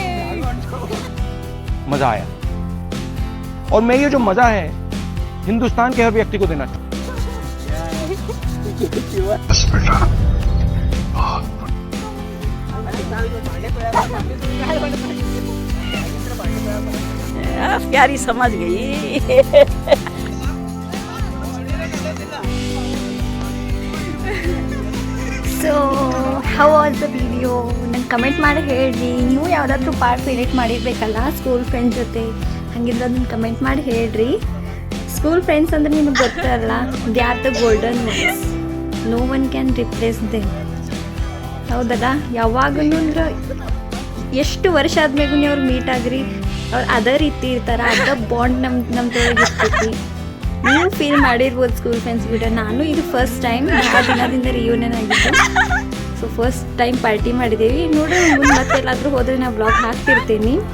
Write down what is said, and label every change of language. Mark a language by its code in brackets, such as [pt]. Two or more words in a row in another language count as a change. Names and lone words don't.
[hi] मजा आया और मैं ये जो मजा है हिंदुस्तान के हर व्यक्ति को देना प्यारी समझ गई [en] so how was the video [kn] ನಂಗೆ ಕಮೆಂಟ್ ಮಾಡಿ ಹೇಳ್ರಿ ನೀವು ಯಾವುದಾದ್ರೂ [en] part delete [kn] ಮಾಡಿರ್ಬೇಕಲ್ಲ [en] school friends [kn] ಜೊತೆ ಹಂಗಿದ್ರೆ ಅದನ್ನ ಕಮೆಂಟ್ ಮಾಡಿ ಹೇಳ್ರಿ [en] school friends [kn] ಅಂದ್ರೆ ನಿಮಗೆ ಗೊತ್ತಲ್ಲ [en] they are the golden ones no one can replace them [kn] ಹೌದಲ್ಲ ಯಾವಾಗೂ ಎಷ್ಟು ವರ್ಷ ಆದ್ಮೇಗೂ ನೀವು ಅವ್ರು ಮೀಟ್ ಆಗ್ರಿ ಅವ್ರು ಅದೇ ರೀತಿ ಇರ್ತಾರೆ ಅದ ಬಾಂಡ್ ನಮ್ಮ ತೊಳಗೆ ಇರ್ತೈತಿ ನೀವು ಫೀಲ್ ಮಾಡಿರ್ಬೋದು [en] school friends [kn] ಬಿಟ್ಟು ನಾನು ಇದು [en] first time [kn] ಆ ದಿನದಿಂದ ರಿಯೂನಿಯನ್ ಆಗಿದ್ದು [en] so first time party [kn] ಮಾಡಿದ್ದೀವಿ ನೋಡ್ರಿ ಮುಂದೆ ಮತ್ತೆ ಎಲ್ಲಾದರೂ ಹೋದರೆ ನಾನು ಬ್ಲಾಗ್ ಹಾಕ್ತಿರ್ತೀನಿ